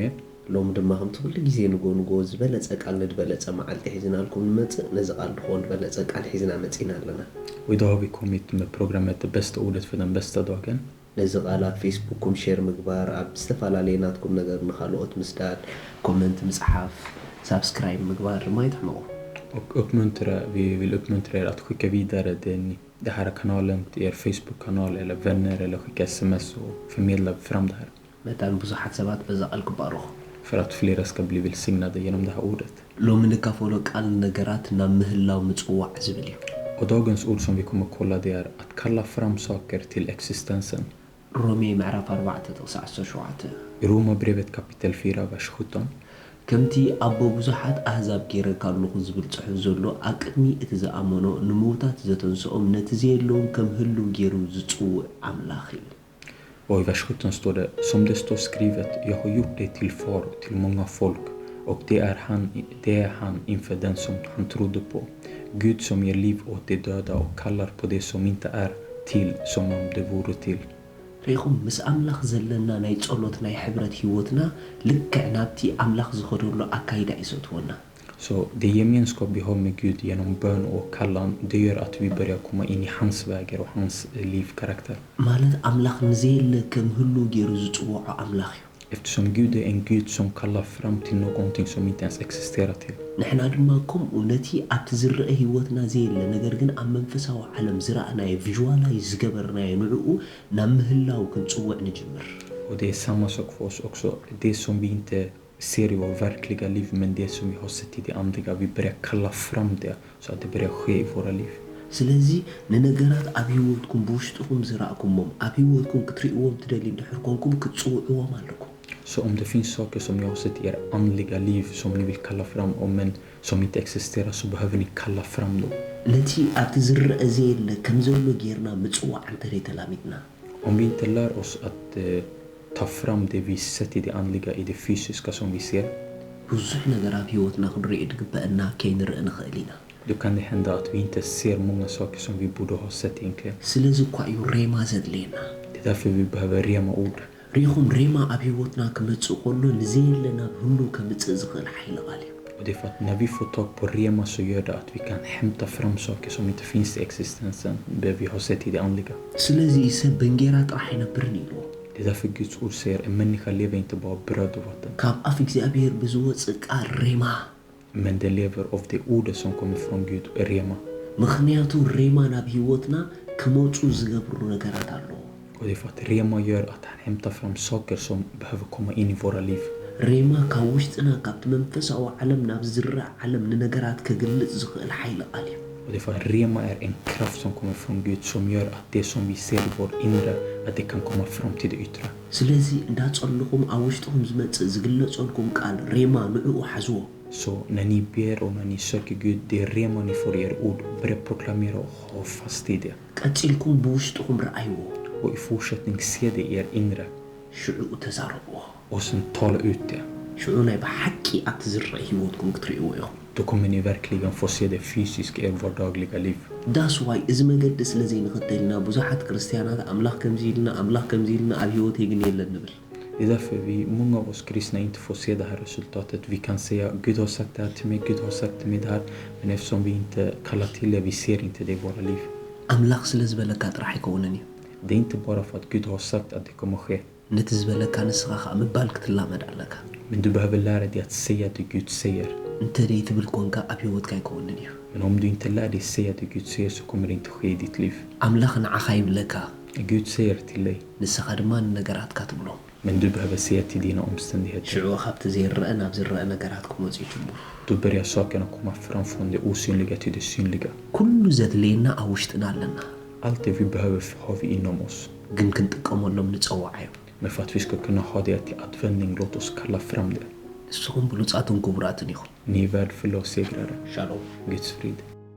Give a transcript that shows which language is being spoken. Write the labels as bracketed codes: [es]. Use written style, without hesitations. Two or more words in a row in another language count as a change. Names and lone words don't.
[ti] ሎም ድማ ከም ትኩል ግዜ ንጎንጎ ዝበለጸ ቃል ንድበለጸ መዓልቲ ሒዝናልኩም ንመጽእ ነዚ ቃል ድኾን በለጸ ቃል ሒዝና መጺና ኣለና ወይዳዊ ኮሚት ፕሮግራማት በስተ ኡደት ፈደን በስተ ዶገን ነዚ ቃል ኣብ ፌስቡክኩም ሼር ምግባር ኣብ ዝተፈላለዩ ናትኩም ነገር ንኻልኦት ምስዳድ ኮመንት ምጽሓፍ ሳብስክራይብ ምግባር ማይ ትሕመቑ [sv] vi vill uppmuntra er att skicka vidare det här kanalen till er Facebook-kanal eller vänner eller skicka sms och förmedla fram det här. [ti] መታን ብዙሓት ሰባት በዛ ቃል ክባረኹ [sv] För att flera ska bli välsignade genom det här ordet. [ti] ሎሚ ንካፈሎ ቃል ነገራት ናብ ምህላው ምጽዋዕ ዝብል እዩ [sv] Och dagens ord som vi kommer att kolla det är att kalla fram saker till existensen. [ti] ሮሜ ምዕራፍ 4:17 [sv] I Romarbrevet kapitel 4 vers 17. [ti] ከምቲ ኣቦ ብዙሓት ኣህዛብ ጌረካ ኣለኹ ዝብል ጽሑፍ ዘሎ ኣቅድሚ እቲ ዝኣመኖ ንሞታት ዘተንስኦም ነቲ ዘየለዎም ከም ህሉ ጌሩ ዝጽውዕ ኣምላኽ እዩ [sv] Och i vers 17 står det: Som det står skrivet, jag har gjort dig till far till många folk, och det är han inför den som han trodde på. Gud som ger liv åt de döda och kallar på det som inte är till som om det vore till. [ti] ሪኹም ምስ ኣምላኽ ዘለና ናይ ጸሎት ናይ ሕብረት ህይወትና ልክዕ ናብቲ ኣምላኽ ዝኸደሎ ኣካይዳ ይሰትወና [sv] Så det gemenskap vi har med Gud genom bön och kallan, det gör att vi börjar komma in i hans vägar och hans livskaraktär. [ti] ማለት ኣምላኽ ንዘየለ ከም ህሉ ጌሩ ዝጽውዖ ኣምላኽ እዩ [sv] Eftersom Gud är en Gud som kallar fram till någonting som inte ens existerar till. [ti] ንሕና ድማ ከምኡ ነቲ ኣብቲ ዝርአ ህይወትና ዘየለ ነገር ግን ኣብ መንፈሳዊ ዓለም ዝረኣናዮ ቪዥዋላይዝ ዝገበርናዮ ንዕኡ ናብ ምህላው ክንጽውዕ ንጅምር [sv] Och det är samma sak för oss också. Det som vi inte ser i vår verkliga liv, men det som vi har sett i det andliga, vi börjar kalla fram det så att det börjar ske i våra liv. [ti] ስለዚ ንነገራት ኣብ ህይወትኩም ብውሽጥኩም ዝረኣኩሞም ኣብ ህይወትኩም ክትሪእዎም ትደልዩ ድሕር ኮንኩም ክትጽውዕዎም ኣለኩም [sv] Så om det finns saker som jag har sett i er andliga liv som ni vill kalla fram, men som inte existerar, så behöver ni kalla fram dem. [ti] ነቲ ኣብቲ ዝረአ ዘየለ ከም ዘሎ ጌርና ምጽዋዕ እንተደይ ተላሚድና [sv] Om vi inte lär oss att ta fram det vi sett i det andliga, i det fysiska som vi ser, [ti] ብዙሕ ነገር ኣብ ህይወትና ክንሪኢ ድግበአና ከይንርኢ ንኽእል ኢና [sv] då kan det hända att vi inte ser många saker som vi borde ha sett egentligen. [ti] ስለዚ እኳ እዩ ሬማ ዘድልየና [sv] Det är därför vi behöver rema ord. [ti] ሪኹም ሬማ ኣብ ህይወትና ክመጽእ ከሎ ንዘየለ ናብ ህሉ ከምጽእ ዝኽእል ሓይሊ ቃል እዩ [sv] Och det är för att när vi får tag på rema så gör det att vi kan hämta fram saker som inte finns i existensen, det vi har sett i det andliga. [ti] ስለዚ ሰብ በእንጌራ ጥራሕ ኣይነብርን ኢልዎ [sv] Det är därför Guds ord säger en människa lever inte bara av bröd och vatten, [ti] ካብ ኣፍ እግዚኣብሔር ብዝወፅእ ቃል ሬማ [sv] men den lever av det ordet som kommer från Gud, rema. [ti] ምክንያቱ ሬማ ናብ ህይወትና ክመጹ ዝገብሩ ነገራት ኣለዎ [sv] Och det är för att rema gör att han hämtar fram saker som behöver komma in i våra liv. [ti] ሬማ ካብ ውሽጥና ካብቲ መንፈሳዊ ዓለም ናብ ዝራእ ዓለም ንነገራት ከግልጽ ዝኽእል ሓይሊ ቃል እዩ [sv] Och det är för att rema är en kraft som kommer från Gud som gör att det som vi ser i vår inre, att det kan komma fram till det yttre. [ti] ስለዚ እንዳጸልኹም ኣብ ውሽጥኩም ዝመጽእ ዝግለጸልኩም ቃል ሬማ ንዕኡ ሓዝዎ [sv] Så när ni ber och när ni söker Gud, det är rema ni får i er ord. Börja proklamera och ha fast i det. [ti] ቀጺልኩም ብውሽጥኩም ረኣይዎ [sv] Och i fortsättning se det i er inre. [ti] ሽዑኡ ተዛረብዎ [sv] Och sen tala ut det. [ti] ሽዑ ናይ ብሓቂ ኣብቲ ዝረአ ህይወትኩም ክትሪእዎ ኢኹም [sv] Då kommer ni verkligen få se det fysiska i er vardagliga liv. [ti] ዳስ ዋይ እዚ መገዲ ስለዘይንኽተልና ብዙሓት ክርስቲያናት ኣምላኽ ከምዚ ኢልና ኣምላኽ ከምዚ ኢልና ኣብ ህይወተይ ግን የለን ንብል [sv] Det är därför många av oss kristna inte får se det här resultatet. Vi kan säga Gud har sagt det här till mig, Gud har sagt till mig det här. Men eftersom vi inte kallar till det, vi ser inte det i våra liv. [ti] ኣምላኽ ስለ ዝበለካ ጥራሕ ኣይከውንን እዩ [sv] Det är inte bara för att Gud har sagt att det kommer ske. [ti] ነቲ ዝበለካ ንስኻ ከዓ ምባል ክትላመድ ኣለካ [sv] Men du behöver lära dig att säga det Gud säger. [ti] እንተደይ ትብል ኮንካ ኣብ ህይወትካ ኣይከውንን እዩ [sv] Men om du inte lär dig säga det Gud säger, så kommer det inte ske i ditt liv. [ti] ኣምላኽ ንዓኻ ይብለካ [sv] Gud säger till dig, [ti] ንስኻ ድማ ንነገራትካ ትብሎ [sv] men du behöver säga till dina omständigheter. [ti] ሽዑ ካብቲ ዘይረአ ናብ ዝረአ ነገራት ክመፁ ይጅምሩ [sv] Då börjar sakerna komma fram från det osynliga till det synliga. [ti] ኩሉ ዘድልየና ኣብ ውሽጥና ኣለና [sv] Allt det vi behöver har vi inom oss. [ti] ግን ክንጥቀመሎም ንጸዋዕ እዩ [sv] Men för att vi ska kunna ha det till användning, låt oss kalla fram det. [ti] ንስኹም ብሉጻትን ክቡራትን ኢኹም [sv] Ni är värdefulla och segrare. [ti] ሻሎም [sv] Guds frid.